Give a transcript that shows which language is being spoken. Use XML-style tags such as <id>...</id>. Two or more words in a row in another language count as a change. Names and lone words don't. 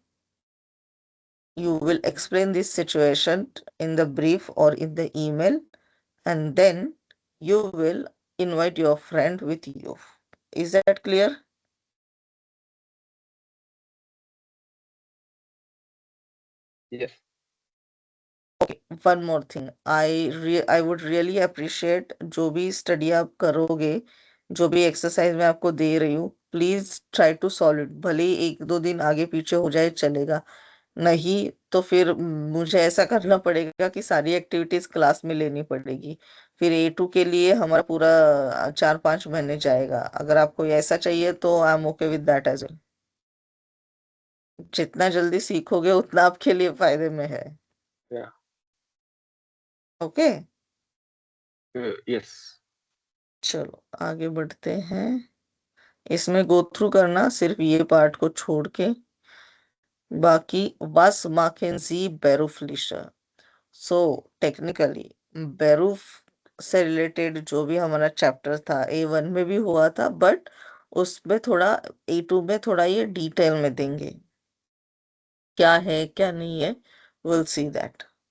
<en>You will explain this situation in the brief or in the email, and then you will invite your friend with you. Is that clear? Yes. One more thing, I would really appreciate</en> <hi>जो भी स्टडी आप करोगे, जो भी एक्सरसाइज मैं आपको दे रही हूँ,</hi> <en>please try to solve it.</en> <hi>भले ही एक दो दिन आगे पीछे हो जाए चलेगा, नहीं तो फिर मुझे ऐसा करना पड़ेगा कि सारी एक्टिविटीज क्लास में लेनी पड़ेगी. फिर A2 के लिए हमारा पूरा 4-5 महीने जाएगा. अगर आपको ऐसा चाहिए तो</hi> <en>I am okay with that as well.</en> <hi>जितना जल्दी सीखोगे उतना आपके लिए फायदे में है।</hi> <en>Yeah. ओके, Yes.</en> <hi>चलो आगे बढ़ते हैं। इसमें</hi> <en>go through</en> <hi>करना सिर्फ ये पार्ट को छोड़ के, बाकी</hi> <de>was machen Sie beruflicher।</de> <en>so technically</en> <hi>बेरूफ से रिलेटेड जो भी हमारा चैप्टर था A1 में भी हुआ था, बट उसमें थोड़ा A2 में थोड़ा ये डिटेल में देंगे, क्या है क्या नहीं है,</hi> <en>will see that.</en>